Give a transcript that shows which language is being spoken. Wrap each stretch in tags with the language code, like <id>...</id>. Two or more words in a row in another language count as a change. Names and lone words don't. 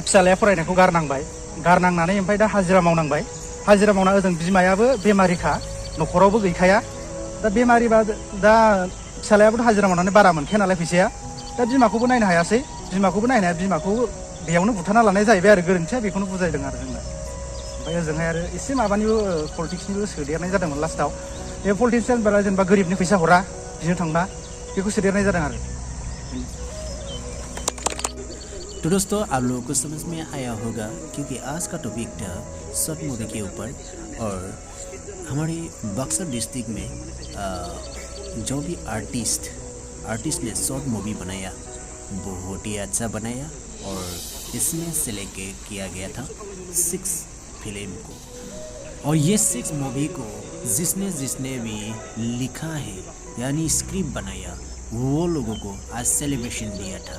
<brx>फिसालाया फरायनायखौ गारनांनानै ओमफ्राय दा हाजिरा मावना ओजों बिमायाबो बेमारिखा न'खरावबो गैखाया दा बेमारिबा दा फिसालायाबोथ' हाजिरा मावनानै बारा मोनखाया नालाय फैसाया दा बिमाखौबो नायनो हायासै बिमाखौ बेयावनो बुथारना लानाय जाहैबाय आरो गोरोन्थिया बेखौनो बुजायदों आरो जोंना ओमफ्राय ओजोंहाय आरो एसे माबानिबो पलिटिक्सनिबो सोदेरनाय जादोंमोन लास्टआव बे पलिटिक्सआनो बारा जेनेबा गोरिबनि फैसा हरा बिनो थांबा बेखौ सोदेरनाय जादों आरो</brx> <hi>तो दोस्तों आप लोगों को समझ में आया होगा क्योंकि आज का टॉपिक था शॉर्ट मूवी के ऊपर और हमारे बक्सर डिस्ट्रिक्ट में जो भी आर्टिस्ट ने</hi> <en>short movie</en> <hi>बनाया बहुत ही अच्छा बनाया और इसमें सेलेक्ट किया गया था 6 फिल्म को और ये 6 मूवी को जिसने भी लिखा है यानी स्क्रिप्ट बनाया वो लोगों को आज सेलिब्रेशन दिया था।</hi>